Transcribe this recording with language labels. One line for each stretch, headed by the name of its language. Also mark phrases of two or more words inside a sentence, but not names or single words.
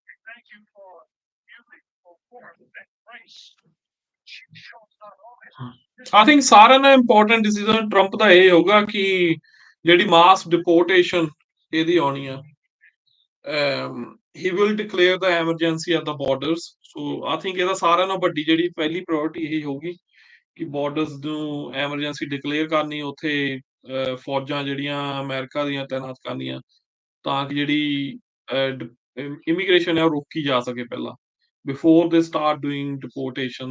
English: I think
Punjabi: ਸਾਰਿਆਂ ਦਾ
English: important decision
Punjabi: ਟਰੰਪ ਦਾ ਇਹ ਹੋਗਾ ਕਿ ਜਿਹੜੀ
English: mass deportation
Punjabi: ਇਹਦੀ ਆਉਣੀ ਆ
English: he will declare the emergency at the borders. So I think
Punjabi: ਇਹਦਾ ਸਾਰਿਆਂ ਨਾਲੋਂ ਵੱਡੀ ਜਿਹੜੀ ਪਹਿਲੀ ਪ੍ਰਾਇੋਰਟੀ ਇਹੀ ਹੋਊਗੀ ਕਿ ਬਾਰਡਰਸ ਨੂੰ
English: emergency declare
Punjabi: ਕਰਨੀ ਉੱਥੇ ਫੌਜਾਂ ਜਿਹੜੀਆਂ ਅਮਰੀਕਾ ਦੀਆਂ ਤਾਇਨਾਤ ਕਰਨੀਆਂ ਤਾਂ ਕਿ ਜਿਹੜੀ ਇਮੀਗ੍ਰੇਸ਼ਨ ਹੈ ਉਹ ਰੋਕੀ ਜਾ ਸਕੇ ਪਹਿਲਾਂ
English: before they start doing deportation.